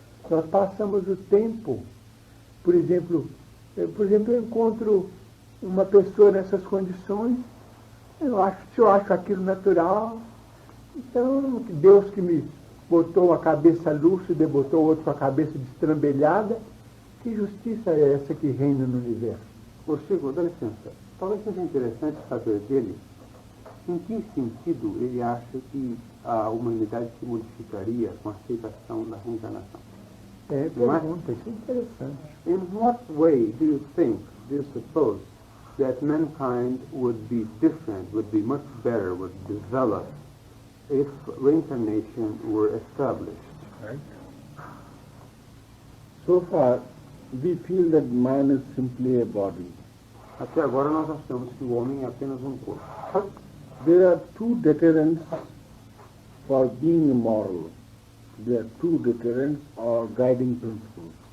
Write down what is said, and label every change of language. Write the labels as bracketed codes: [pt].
[pt] Nós passamos o tempo, por exemplo, eu encontro uma pessoa nessas condições, se eu acho aquilo natural, então Deus que me botou a cabeça lúcida e botou outro com a cabeça destrambelhada, que justiça é essa que reina no universo? Ô Chico, dá licença, talvez seja interessante saber dele em que sentido ele acha que a humanidade se modificaria com a aceitação da reencarnação. Pergunta, isso é interessante. [en] In what way do you suppose that mankind would be different, would be much better, would develop if reincarnation were established? Right? So far, we feel that man is simply a body. [pt] Até agora nós achamos que o homem é apenas um corpo. [en] There are two deterrents for being immoral. There are two deterrents or guiding principles.